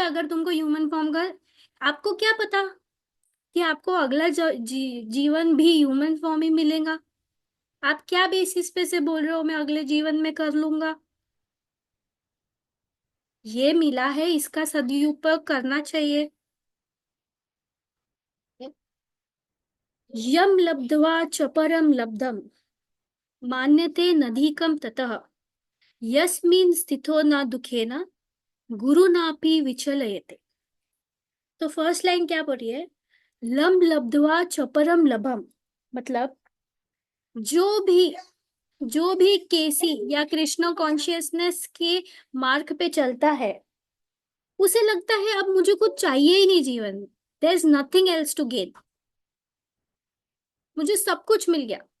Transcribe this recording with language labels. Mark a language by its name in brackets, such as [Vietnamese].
[Hindi] अगर तुमको human form का, आपको क्या पता कि आपको अगला जीवन भी ह्यूमन फॉर्म ही मिलेगा? आप क्या बेसिस पे से बोल रहे हो मैं अगले जीवन में कर लूंगा? ये मिला है, इसका सदुपयोग करना चाहिए। [Sanskrit] यम लब्ध्वा च परम लब्धम मान्यते नदीकम ततः यस्मिन् स्थितो न दुखेन गुरु नापि विचलयते। [Hindi] तो फर्स्ट लाइन क्या पढ़ी है? [Sanskrit] लम लब्ध्वा च परम लभम, [Hindi] मतलब जो भी जो भी केसी या कृष्ण कॉन्शियसनेस के मार्ग पे चलता है, उसे लगता है अब मुझे कुछ चाहिए ही नहीं जीवन में, [English] there is nothing else to gain, [Hindi] मुझे सब कुछ मिल गया।